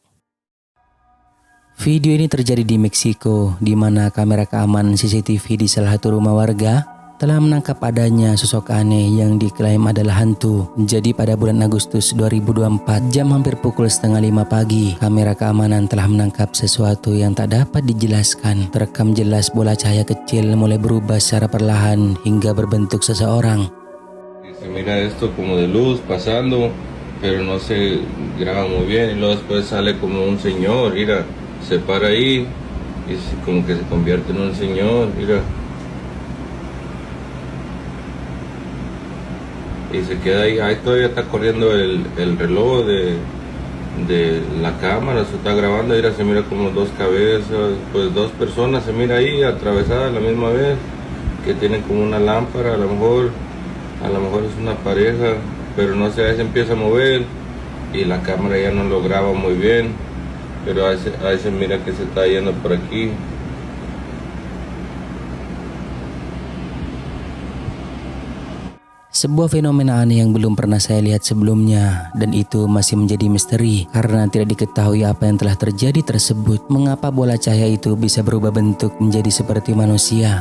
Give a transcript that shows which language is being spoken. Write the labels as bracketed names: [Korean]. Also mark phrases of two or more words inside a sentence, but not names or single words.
[Indonesian] Video ini terjadi di Meksiko, di mana kamera keamanan CCTV di salah satu rumah warga telah menangkap adanya sosok aneh yang diklaim adalah hantu. Jadi pada bulan Agustus 2024, jam hampir pukul 4:30 pagi, kamera keamanan telah menangkap sesuatu yang tak dapat dijelaskan. Terekam jelas bola cahaya kecil mulai berubah secara perlahan hingga berbentuk seseorang. [Spanish] Se mira esto como de luz pasando, pero no se graba muy bien, y luego después sale como un señor, mira, se para ahí y como que se convierte en un señor, mira, y se queda ahí todavía está corriendo el reloj de la cámara, se está grabando, mira, se mira como dos cabezas, pues dos personas se mira ahí atravesadas a la misma vez, que tienen como una lámpara, a lo mejor es una pareja, pero no sé, a veces empieza a mover y la cámara ya no lo graba muy bien, pero a veces mira que se está yendo por aquí. [Indonesian] Sebuah fenomena aneh yang belum pernah saya lihat sebelumnya, dan itu masih menjadi misteri karena tidak diketahui apa yang telah terjadi tersebut. Mengapa bola cahaya itu bisa berubah bentuk menjadi seperti manusia?